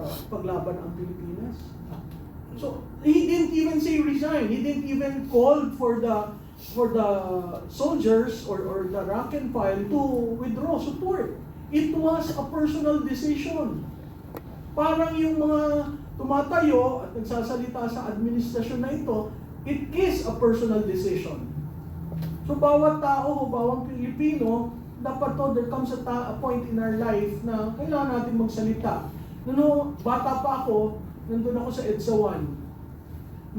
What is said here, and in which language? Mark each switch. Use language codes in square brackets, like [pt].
[tl] Paglaban ang Pilipinas. [en] So, he didn't even say resign. He didn't even call for the soldiers or the rank and file to withdraw support. It was a personal decision. [tl] Parang yung mga tumatayo at nagsasalita sa administrasyon na ito, [en] it is a personal decision. [tl] So bawat tao o bawat Pilipino, dapat to, [en] there comes a point in our life [tl] na kailangan natin magsalita. Noong bata pa ako, nandun ako sa EDSA 1.